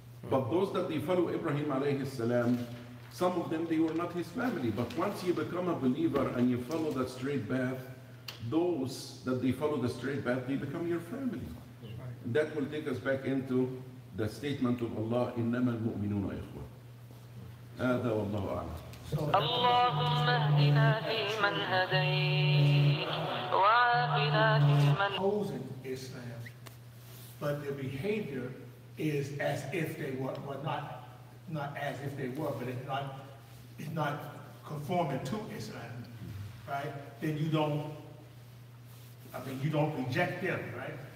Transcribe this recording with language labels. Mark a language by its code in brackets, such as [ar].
[en] But those that they follow Ibrahim alayhi salam, some of them, they were not his family. But once you become a believer and you follow that straight path, those that they follow the straight path, they become your family. And that will take us back into the statement of Allah, [ar] إِنَّمَا الْمُؤْمِنُونَ إِخْوَةٌ. هذا والله أعلم. اللهم اهدنا فيمن هديت وعافنا فيمن. [en] Opposing Islam, but their behavior is as if they were, well, not as if they were, but it's not conforming to Islam, right? Then you don't reject them, right?